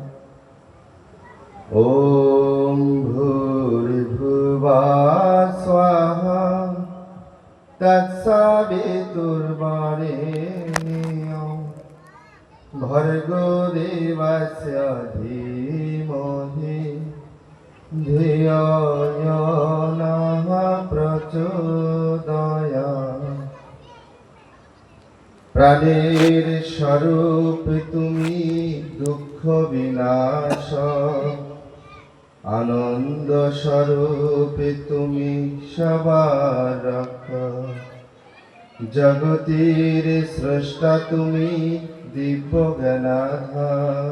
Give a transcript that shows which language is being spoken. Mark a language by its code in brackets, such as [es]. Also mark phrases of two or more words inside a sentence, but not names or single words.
[sa] ॐ भूर्भुवः स्वः तत्सवितुर्वरेण्यं भर्गो देवस्य धीमहि धियो यो नः प्रचोदयात्। [bn] প্রাণের স্বরূপ তুমি, দুঃখ বিনাশ আনন্দ স্বরূপ তুমি, সবার রক্ষা। জগতের স্রষ্টা তুমি, দিব্য জ্ঞানাধার।